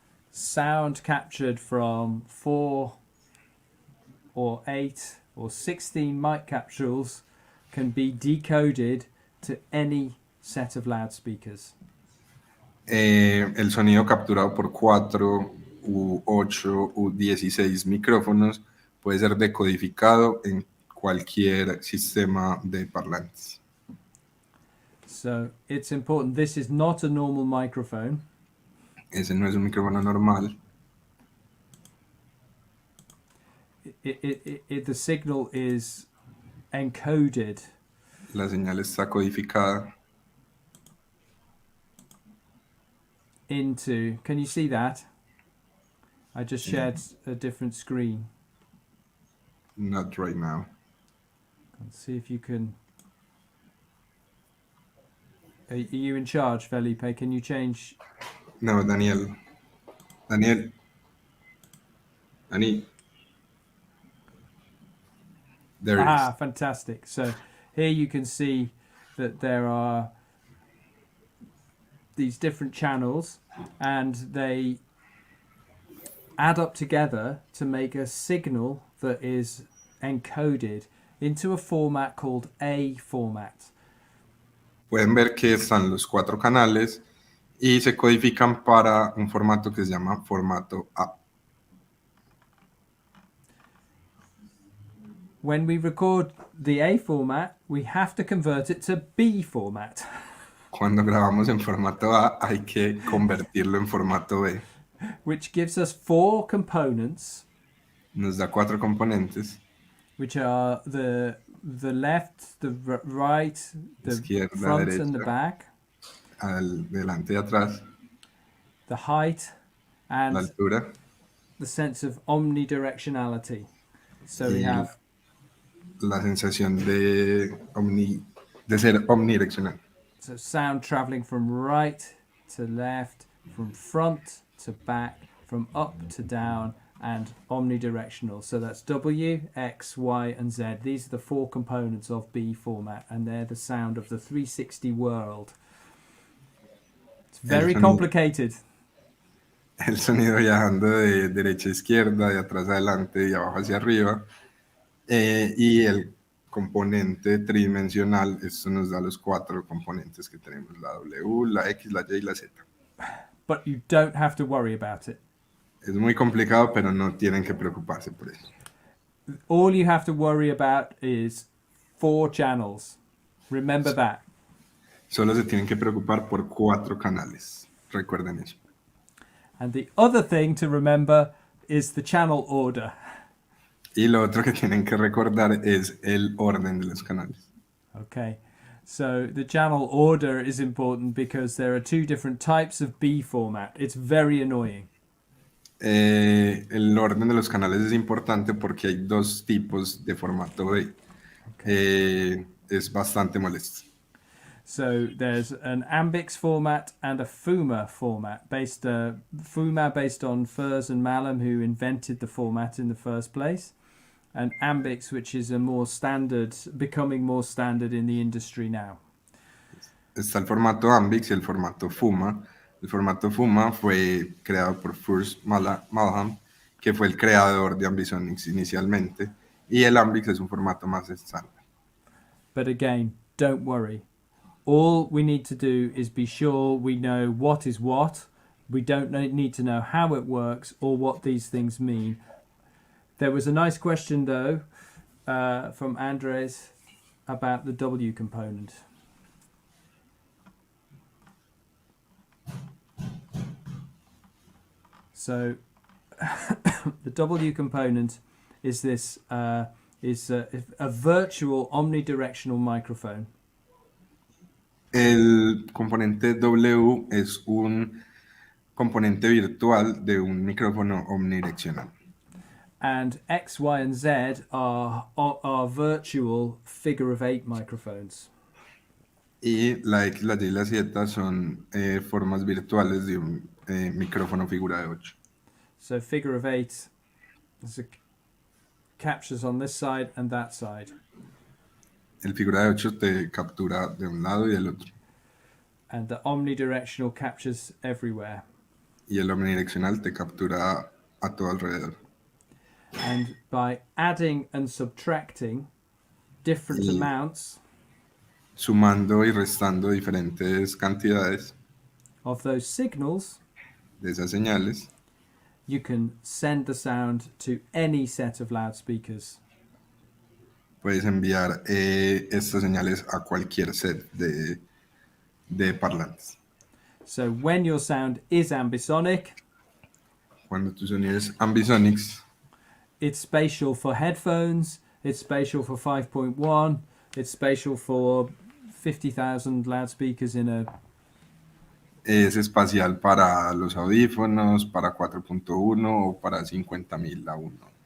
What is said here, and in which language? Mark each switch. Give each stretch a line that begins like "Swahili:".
English: sound captured from 4 or 8 or 16 mic capsules can be decoded to any set of loudspeakers.
Spanish: el sonido capturado por 4 u 8 u 16 micrófonos puede ser decodificado en cualquier sistema de parlantes.
English: So it's important. This is not a normal microphone.
Spanish: Ese no es un micrófono normal.
English: The signal is encoded
Spanish: La señal está codificada
English: into, can you see that? I just shared a different screen. not right now. Let's see if you can. Are you in charge, Felipe? Can you change? No, Daniel. Dani. There it is. Fantastic. So here you can see that there are these different channels and they add up together to make a signal that is encoded into a format called A format. Pueden ver que están los 4 canales y se codifican para un formato que se llama formato A. When we record the A format, we have to convert it to B format. Cuando grabamos en formato A hay que convertirlo en formato B. Which gives us 4 components. Nos da 4 componentes. Which are the left, the right, the
Spanish: Izquierda,
English: front
Spanish: derecha,
English: and the back.
Spanish: Al delante y atrás.
English: The height and
Spanish: La altura.
English: the sense of omnidirectionality. So we have
Spanish: la sensación de ser omnidireccional.
English: so sound traveling from right to left, from front to back, from up to down, and omnidirectional. So that's W, X, Y, and Z. These are the 4 components of B format, and they're the sound of the 360 world. It's very complicated.
Spanish: El sonido viajando de derecha a izquierda, de atrás a adelante, de abajo hacia arriba. Y el componente tridimensional, esto nos da los 4 componentes que tenemos, la W, la X, la Y y la Z.
English: But you don't have to worry about it.
Spanish: Es muy complicado, pero no tienen que preocuparse por eso.
English: All you have to worry about is 4 channels. Remember that.
Spanish: Solo se tienen que preocupar por 4 canales. Recuerden eso.
English: And the other thing to remember is the channel order.
Spanish: Y lo otro que tienen que recordar es el orden de los canales.
English: Okay. So the channel order is important because there are 2 different types of B format. It's very annoying.
Spanish: El orden de los canales es importante porque hay 2 tipos de formato B. Okay. Es bastante molesto.
English: So there's an Ambix format and a FUMA format. FUMA based on Furs and Malum, who invented the format in the first place. And Ambix, which is a more standard, becoming more standard in the industry now.
Spanish: Está el formato Ambix y el formato FUMA. El formato FUMA fue creado por Furs Malum, que fue el creador de Ambisonics inicialmente. Y el Ambix es un formato más estándar.
English: But again, don't worry. All we need to do is be sure we know what is what. We don't need to know how it works or what these things mean. There was a nice question, though, from Andres about the W component. So the W component is this is a virtual omnidirectional microphone.
Spanish: El componente W es un componente virtual de un micrófono omnidireccional.
English: And X, Y, and Z are virtual figure of 8 microphones.
Spanish: Y la X, la Y y la Z son formas virtuales de un micrófono figura de 8.
English: So figure of 8 is captures on this side and that side.
Spanish: El figura de 8 te captura de un lado y del otro.
English: And the omnidirectional captures everywhere.
Spanish: Y el omnidireccional te captura a todo alrededor.
English: And by adding and subtracting different
Spanish: Y
English: amounts
Spanish: sumando y restando diferentes cantidades
English: of those signals,
Spanish: de esas señales,
English: you can send the sound to any set of loudspeakers.
Spanish: puedes enviar estas señales a cualquier set de parlantes.
English: So when your sound is ambisonic,
Spanish: Cuando tu sonido es ambisonics,
English: it's spatial for headphones, it's spatial for 5.1, it's spatial for 50,000 loudspeakers in a...
Spanish: es espacial para los audífonos, para 4.1 o para 50.000 a 1.